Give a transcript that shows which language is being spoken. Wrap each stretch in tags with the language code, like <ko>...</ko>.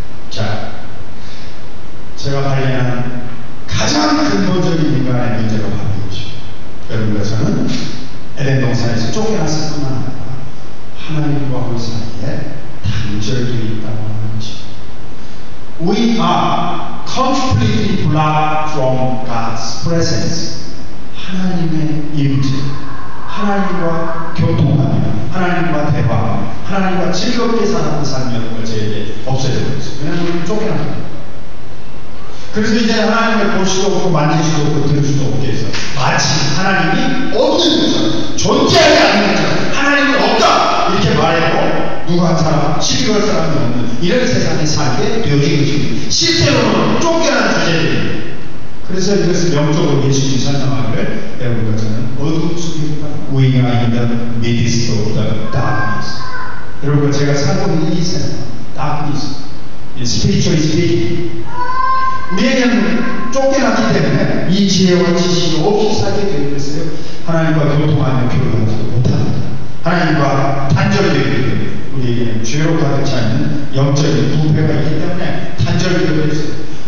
<ko>자, 제가 발견한 가장 근본적인 인간의 문제가 바로 이것이죠. 여러분께서는 에덴 동산에서 쫓겨났을 뿐만 아니라 하나님과 우리 사이에 단절되어 있다고 하는 것입니다.</ko> <en>We are completely blocked from God's presence.</en> <ko>하나님의 임재, 하나님과 교통하며, 하나님과 대화, 하나님과 즐겁게 사는 삶이 저에게 없어져 버렸어요. 왜냐하면 우리는 쫓겨납니다. 그래서 이제 하나님을 볼 수도 없고 만질 수도 없고 들을 수도 없게 해서 마치 하나님이 없는 것처럼, 존재하지 않는 것처럼, 하나님이 없다 이렇게 말해도 누가 한 사람, 시비 걸 사람이 없는 이런 세상에 살게 되어진 것입니다. 실제로는 쫓겨난 주제들입니다. 그래서 이것을 영적으로 예수님이 설명하기를 여러분과 저는 어둠 속입니다.</ko> <en>We are in the midst of the darkness.</en> <ko>여러분과 제가 살고 있는 이 세상,</ko> <en>darkness, spiritually speaking,</en> <ko>우리에게는 쫓겨났기 때문에 이 지혜와 지식이 없이 살게 되어 있어요. 하나님과 교통하며 교류하지도 못합니다. 하나님과 단절되기 때문에 우리에게는 죄로 가득 차 있는 영적인 부패가 있기 때문에 단절되어 있어요.</ko>